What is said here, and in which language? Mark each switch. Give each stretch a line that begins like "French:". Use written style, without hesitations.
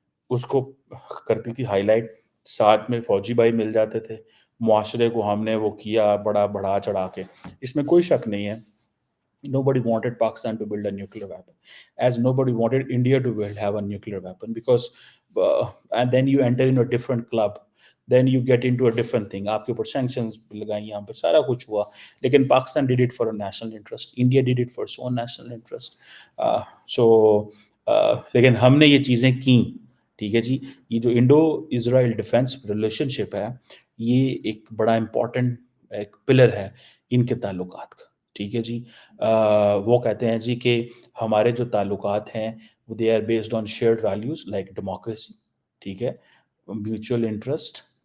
Urdu: اس کو کرتی تھی ہائی لائٹ، ساتھ میں فوجی بھائی مل جاتے تھے، معاشرے کو ہم نے وہ کیا بڑا بڑھا چڑھا کے، اس میں کوئی شک نہیں ہے۔
English: Nobody wanted Pakistan to build a nuclear weapon, as nobody wanted India to have a nuclear weapon, because and then you enter in a different club, then you get into a different thing.
Urdu: آپ کے اوپر sanctions لگائیں، یہاں پہ سارا کچھ ہوا، لیکن Pakistan
English: did it for a national interest, India did it for its own national interest.
Urdu: So لیکن ہم نے یہ چیزیں کیں، ٹھیک ہے جی؟ یہ جو انڈو اسرائیل ڈیفینس ریلیشن شپ ہے، یہ ایک بڑا امپورٹنٹ ایک پلر ہے ان کے تعلقات کا، ٹھیک ہے جی؟ وہ کہتے ہیں جی کہ ہمارے جو تعلقات ہیں
English: they are based on shared values like democracy,
Urdu: ٹھیک ہے، میوچل انٹرسٹ